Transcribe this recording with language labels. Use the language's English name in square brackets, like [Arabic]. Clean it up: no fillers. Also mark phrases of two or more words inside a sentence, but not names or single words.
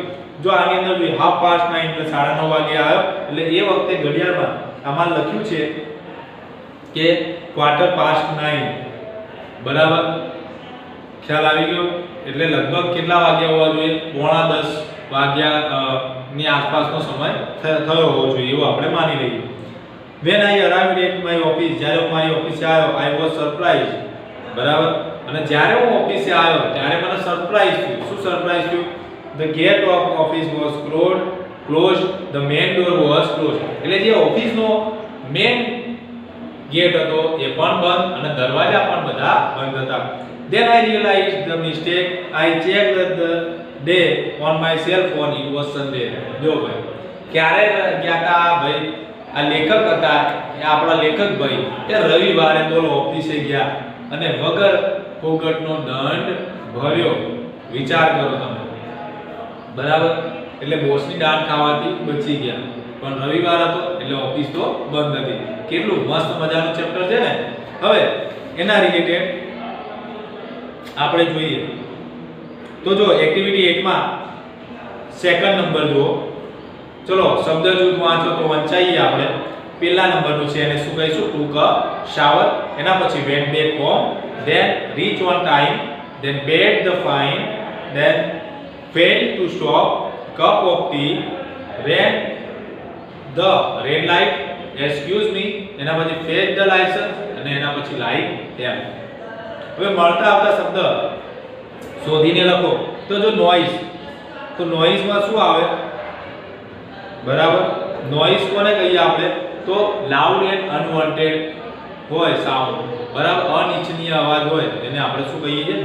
[Gujarati] જો આની અંદર જોઈએ 9:30 એટલે 9:30 વાગે આવ્યો, એટલે એ વખતે ઘડિયાળમાં આમાં લખ્યું છે કે 9:15. બરાબર? ખ્યાલ આવી ગયો? એટલે લગભગ કેટલા વાગ્યા હોવા જોઈએ? 9:45 વાગ્યા ની આસપાસનો સમય થયો હોવો જોઈએ એવું આપણે માની લઈએ. [English] When I arrived at my office, [Gujarati] જ્યારે હું મારી ઓફિસે આવ્યો, [English] I was surprised. [Gujarati] બરાબર? અને જ્યારે હું ઓફિસે આવ્યો ત્યારે મને સરપ્રાઈઝ થયું. શું સરપ્રાઈઝ થયું? [English] The gate of office was closed, the main door was closed. [Gujarati] એટલે જે ઓફિસનો મેઇન ગેટ હતો એ પણ બંધ અને દરવાજા પણ બધા બંધ હતા. [English] Then I realized the mistake. I checked the day on my cell phone. It was Sunday. [Gujarati] જો ભાઈ ક્યારે ગયા હતા ભાઈ? આ લેખક હતા એ આપણા લેખક ભાઈ એ રવિવારે બોલો ઓફિસે ગયા અને વગર ફોગટનો દંડ ભર્યો. વિચાર કરો તમે. બરાબર? એટલે બોસની દાંત ખાવાથી બચી ગયા, પણ રવિવાર હતો એટલે ઓફિસ તો બંધ હતી. કેટલું મસ્ત મજાનું ચેપ્ટર છે ને. હવે એના રિલેટેડ આપણે જોઈએ તો જો એક્ટિવિટી 8 માં [English] second number [Gujarati] જુઓ. ચલો શબ્દ જૂથ વાંચો તો વંચાઈએ આપણે. પહેલા નંબરનું છે એને શું કહીશું? [English] two cup shower. [Gujarati] એના પછી [English] went back home, then reach on time, then paid the fine, then failed to stop, cup of tea, ran the red light, excuse me, [Gujarati] એના પછી [English] fetch the license [Gujarati] અને એના પછી [English] like them. [Gujarati] હવે મળતા આવતા શબ્દ શોધીને લખો. તો જો નોઇઝ, તો નોઇઝમાં શું આવે? બરાબર? નોઇઝ કોને કહીએ આપણે? તો [English] loud and unwanted [Gujarati] હોય સાઉન્ડ. બરાબર? અનિચ્છનીય અવાજ હોય એને આપણે શું કહીએ છીએ?